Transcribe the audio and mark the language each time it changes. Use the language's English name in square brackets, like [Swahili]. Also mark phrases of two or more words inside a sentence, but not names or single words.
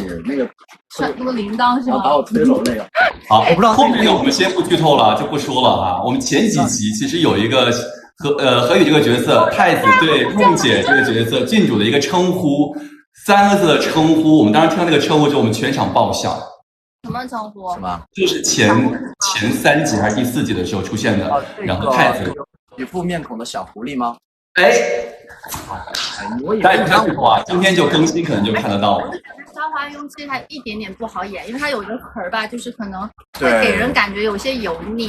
[Chinese] 就是你那個那個鈴鐺是嗎？把我推走那個。好，後面我們先不劇透了，就不說了啊。我們前幾集其實有一個何宇這個角色，太子對夢姐這個角色郡主的一個稱呼，3個字的稱呼，我們當時聽到那個稱呼之後，我們全场爆笑。什麼称呼？什麼？就是前3集還是第4集的時候出現的，然后太子一副面孔的小狐狸吗？哎，大家不要说啊，今天就更新，可能就看得到了。肖华庸其實他一點點不好演，因為他有一個殼兒吧，就是可能會給人感覺有些油膩，